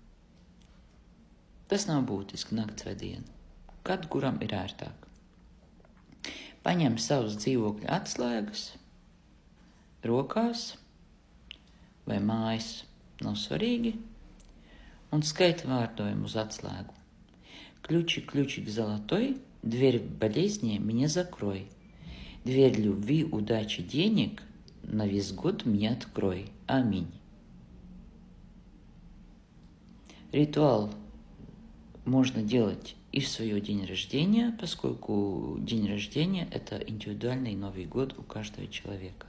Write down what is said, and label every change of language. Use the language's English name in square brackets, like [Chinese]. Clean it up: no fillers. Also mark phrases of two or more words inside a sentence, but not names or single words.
[Latvian] Tas nav būtiski nakts vai diena. Kad kuram ir ērtāk. Paņem savus dzīvokļa atslēgas, rokās vai mājas, nav svarīgi, un skaita vārdojumu uz atslēgu. [Russian] Ключик золотой, дверь в болезни мне закрой. Дверь любви, удачи, денег на весь год мне открой. Аминь. Ритуал можно делать и в свой день рождения, поскольку день рождения – это индивидуальный Новый год у каждого человека.